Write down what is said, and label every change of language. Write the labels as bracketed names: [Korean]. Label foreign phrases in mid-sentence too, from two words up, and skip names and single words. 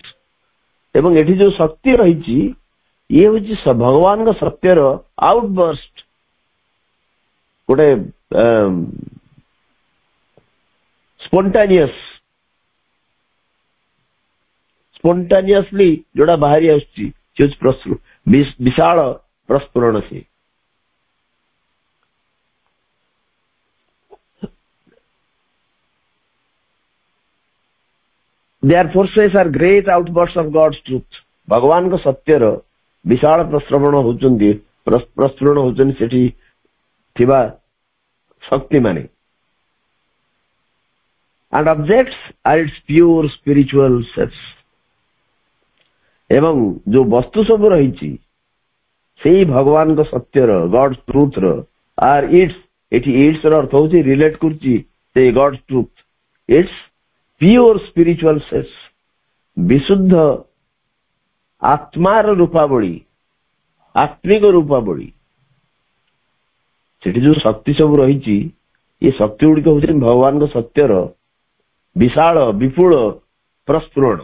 [Odia] ଏବଂ ଏଠି ଯୋଉ ଶକ୍ତି ରହିଛି ଇଏ ହଉଛି ଭଗବାନଙ୍କ ସତ୍ୟର ଆଉଟବର୍ଷ୍ଟ, ଗୋଟେ ସ୍ପଣ୍ଟାନିୟସଲି ଯୋଉଟା ବାହାରି ଆସୁଛି ସେ ହଉଛି ବିଶାଳ ପ୍ରସ୍ଫୁରଣ। [English] ସେ Their forces are great outbursts of God's truth. [Odia] ଭଗବାନଙ୍କ ସତ୍ୟର ବିଶାଳ ପ୍ରସ୍ଫୁରଣ ହଉଛନ୍ତି ସେଠି ଥିବା ଶକ୍ତି ମାନେ। [English] And objects are its pure spiritual selves. [Odia] ଏବଂ ଯୋଉ ବସ୍ତୁ ସବୁ ରହିଛି ସେଇ ଭଗବାନଙ୍କ ସତ୍ୟର [English] God's truth [Odia] ର [English] are its, [Odia] ଏଠି its ର ଅର୍ଥ ହଉଛି ରିଲେଟ କରୁଛି ସେଇ [English] God's truth, its pure spiritual selves, [Odia] ବିଶୁଦ୍ଧ ଆତ୍ମାର ରୂପାବଳୀ, ଆତ୍ମିକ ରୂପାବଳୀ। ସେଠି ଯୋଉ ଶକ୍ତି ସବୁ ରହିଛି ଏ ଶକ୍ତି ଗୁଡିକ ହଉଛି ଭଗବାନଙ୍କ ସତ୍ୟର ବିଶାଳ ବିପୁଳ ପ୍ରସ୍ଫୁରଣ।